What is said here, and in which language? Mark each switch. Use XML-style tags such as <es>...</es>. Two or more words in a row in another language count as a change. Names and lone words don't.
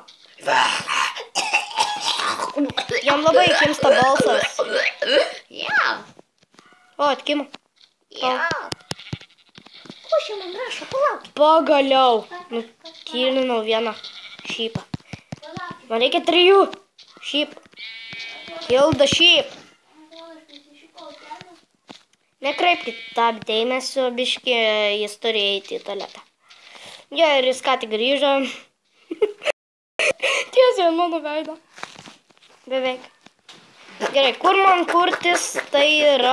<lt>Jam labai kimsta balsas. Jo. O, atkimo. Jo. Ko čia man rašo? Palauk. Pagaliau. Nutylinau vieną šypą. Man reikia 3 šypų.</lt> <en>Kill the sheep.</en> <lt>Nekreipkit tą dėmesio, biškį, jis turi eiti į tualetą. Jo, ir jis ką tik grįžo. Tiesiai ant mano veido. Beveik. Gerai, kur man kurtis, tai yra...</lt>